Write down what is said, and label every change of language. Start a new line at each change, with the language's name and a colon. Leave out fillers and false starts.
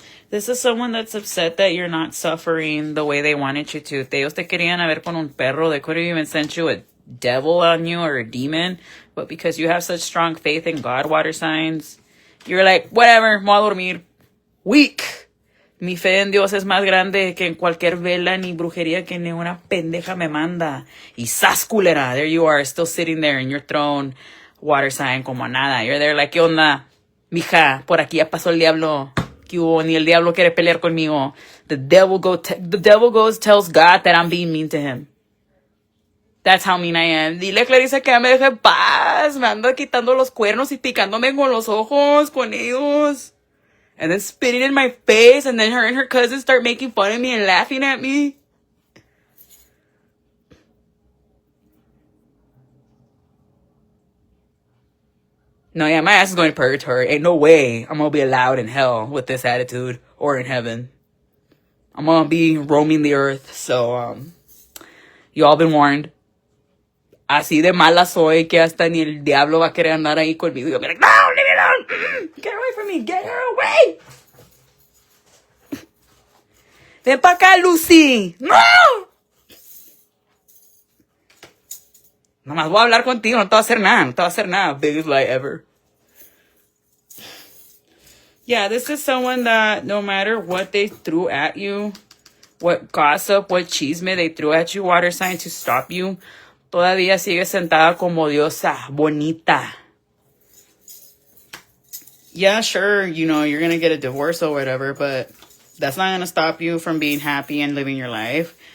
English: This is someone that's upset that you're not suffering the way they wanted you to. If
Spanish: ellos te querían a ver con un perro,
English: they could have even sent you a devil on you or a demon. But because you have such strong faith in God, water signs, you're like, whatever,
Spanish: me voy a dormir.
English: Weak.
Spanish: Mi fe en Dios es más grande que en cualquier vela ni brujería que ni una pendeja me manda. Y sas culera.
English: There you are, still sitting there in your throne, water sign,
Spanish: como nada.
English: You're there like,
Spanish: ¿qué onda? Mija, por aquí ya pasó el diablo. ¿Qué hubo? Ni el diablo quiere pelear conmigo.
English: The devil goes tells God that I'm being mean to him. That's how mean I am.
Spanish: Dile a Clarissa que ya me deje en paz. Me anda quitando los cuernos y picándome con los ojos, con ellos.
English: And then spitting in my face. And then her and her cousins start making fun of me and laughing at me. No, yeah, my ass is going to purgatory. Ain't no way I'm going to be allowed in hell with this attitude or in heaven. I'm going to be roaming the earth. So, you all been warned.
Spanish: Así de mala soy que hasta ni el diablo va a querer andar ahí conmigo.
English: You'll be like, no, leave me alone. Get away from me. Get her away.
Spanish: Ven pa' acá, Lucy. No. Nomás voy a hablar contigo. No te voy a hacer nada.
English: Biggest lie ever. Yeah, this is someone that no matter what they threw at you, what gossip, what chisme they threw at you, water sign, to stop you,
Spanish: todavía sigue sentada como diosa, bonita.
English: Yeah, sure, you know, you're going to get a divorce or whatever, but that's not going to stop you from being happy and living your life.